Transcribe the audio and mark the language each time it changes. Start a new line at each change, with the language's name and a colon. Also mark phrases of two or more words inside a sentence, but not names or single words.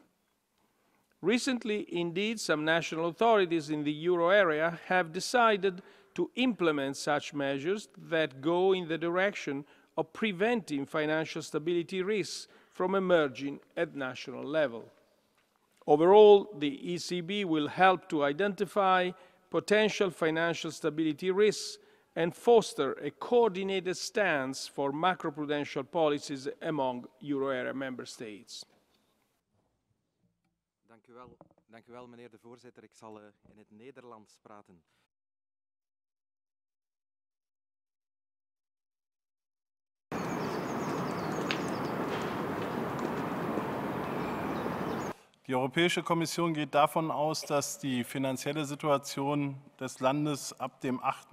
English: Recently, indeed, some national authorities in the euro area have decided to implement such measures that go in the direction of preventing financial stability risks from emerging at national level. Overall, the ECB will help to identify potential financial stability risks and foster a coordinated stance for macroprudential policies among euro area member states.
Dutch: Dank u wel, meneer de voorzitter. Ik zal in het Nederlands praten.
German: Die Europäische Kommission geht davon aus, dass die finanzielle Situation des Landes ab dem 8.